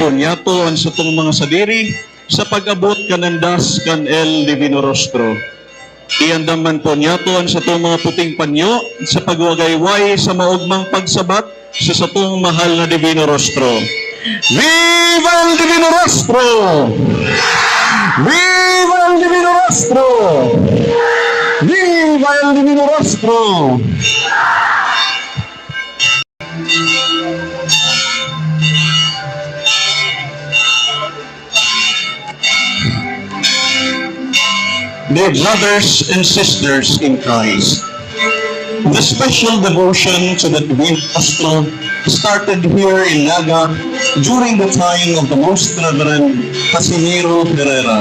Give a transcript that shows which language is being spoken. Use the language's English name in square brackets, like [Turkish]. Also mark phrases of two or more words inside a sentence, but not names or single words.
[Bikol] po niya to ang sa tong mga sadiri sa pag-abot kanandas kan El Divino Rostro. Iandam man po niya to ang sa tong mga puting panyo sa pagwagayway sa maugmang pagsabat sa tong mahal na Divino Rostro. [Spanish] Viva el Divino Rostro! Viva el Divino Rostro! Viva el Divino Rostro! [English] Dear brothers and sisters in Christ, the special devotion to the Divine Rostro started here in Naga during the time of the Most Reverend Casimiro Herrera.